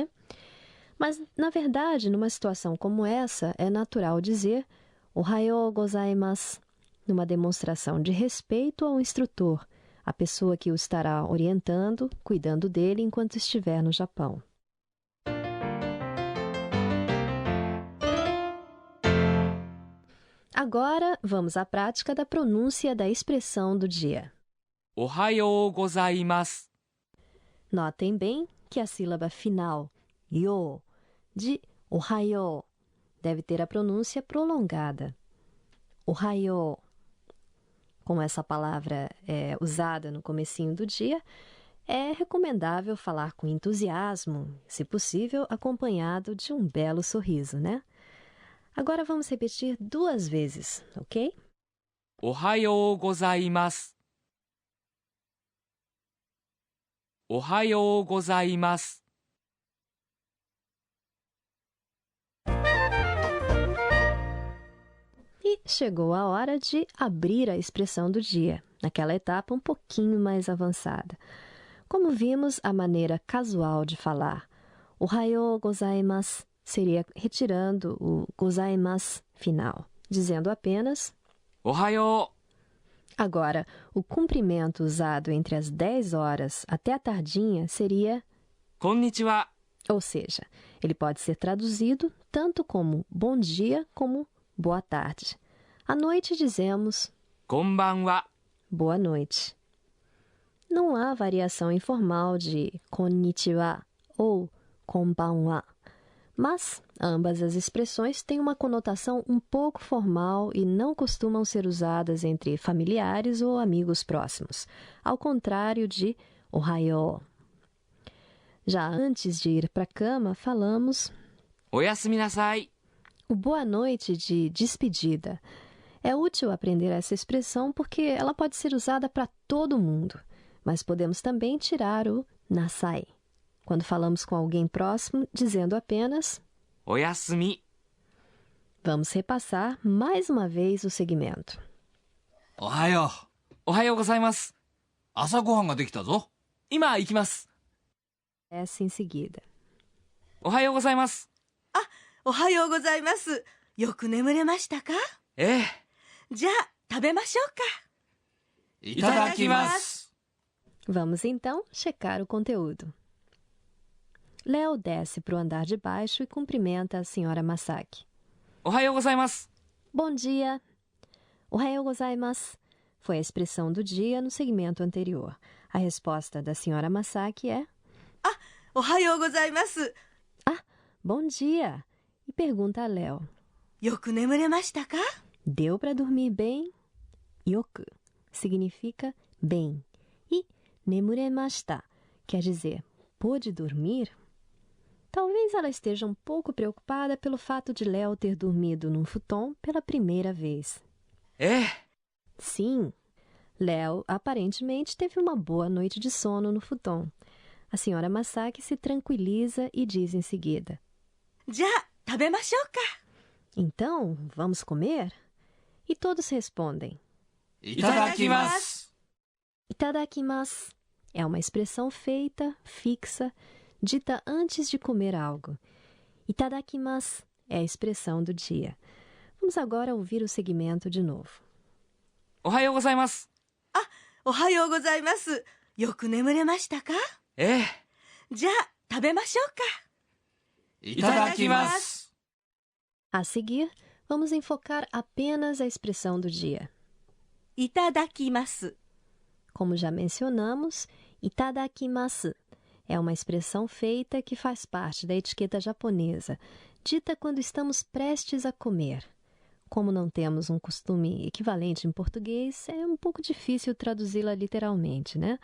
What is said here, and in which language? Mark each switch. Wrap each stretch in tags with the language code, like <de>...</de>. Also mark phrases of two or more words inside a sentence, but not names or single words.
<pt>Mas, na verdade, numa situação como essa, é natural dizer</pt> <ja>おはようございます,</ja> <pt>numa demonstração de respeito ao instrutor, a pessoa que o estará orientando, cuidando dele enquanto estiver no Japão. Agora, vamos à prática da pronúncia da expressão do dia.</pt> <ja>おはようございます。</ja> <pt>Notem bem que a sílaba final, yo, de ohayou, deve ter a pronúncia prolongada. Ohayou. Como essa palavra é usada no comecinho do dia, é recomendável falar com entusiasmo, se possível, acompanhado de um belo sorriso, né? Agora vamos repetir 2 vezes, ok?</pt> <ja>おはようございます。おはようございます。</ja> <pt>E chegou a hora de abrir a expressão do dia, naquela etapa um pouquinho mais avançada. Como vimos, a maneira casual de falar</pt> <ja>おはようございます</ja> <pt>seria retirando o gozaimasu final, dizendo apenas</pt> <ja>おはよ</ja> <pt>Agora, o cumprimento usado entre as 10 horas até a tardinha seria</pt> <ja>う。こんにちは。</ja> <pt>ou seja, ele pode ser traduzido tanto como bom dia como boa tarde. À noite dizemos</pt> <ja>こんばんは。</ja> <pt>boa noite. Não há variação informal de konnichiwa ou konbanwa, mas ambas as expressões têm uma conotação um pouco formal e não costumam ser usadas entre familiares ou amigos próximos, ao contrário de ohayou. Já antes de ir para a cama, falamos</pt> <ja>おやすみなさい。</ja> <pt>o boa noite de despedida. É útil aprender essa expressão porque ela pode ser usada para todo mundo, mas podemos também tirar o nasai, quando falamos com alguém próximo, dizendo apenas</pt> <ja>おやすみ。</ja> <pt>Vamos repassar mais uma vez o segmento.</pt> <ja>おはよう。おはようございます。朝ごはんができたぞ。今行きます。</ja> <pt>Essa em seguida.</pt> <ja>おはようございます。おはようございます。よく眠れましたか？ええ。じゃあ、食べましょうか。いただきます。</ja> <pt>Vamos então checar o conteúdo. Léo desce para o andar de baixo e cumprimenta a senhora Masaki.</pt> <ja>おはようございます。</ja> <pt>Bom dia!</pt> <ja>おはようございます</ja> <pt>foi a expressão do dia no segmento anterior. A resposta da senhora Masaki é</pt> <ja>おはようございます。</ja> <pt>Bom dia! E pergunta a Léo.</pt> <ja>よく眠れましたか？</ja> <pt>Deu para dormir bem? Yoku significa bem. E nemuremashita quer dizer pôde dormir? Talvez ela esteja um pouco preocupada pelo fato de Léo ter dormido num futon pela primeira vez.</pt> <ja>ええ、</ja> <pt>Sim, Léo aparentemente teve uma boa noite de sono no futon. A senhora Masaki se tranquiliza e diz em seguida:</pt> <ja>じゃあ食べましょうか。</ja> <pt>Então, vamos comer? E todos respondem:</pt> <ja>いただきます。</ja> <pt>Itadakimasu é uma expressão feita, fixa, dita antes de comer algo. Itadakimasu é a expressão do dia. Vamos agora ouvir o segmento de novo.</pt> <ja>おはようございます。おはようございます。よく眠れましたか？ええ、じゃあ食べましょうか。いただきます。</ja> <pt>A seguir, vamos enfocar apenas a expressão do dia.</pt> <ja>いただきます。</ja> <pt>Como já mencionamos, itadakimasu é uma expressão feita que faz parte da etiqueta japonesa, dita quando estamos prestes a comer. Como não temos um costume equivalente em português, é um pouco difícil traduzi-la literalmente, né?</pt>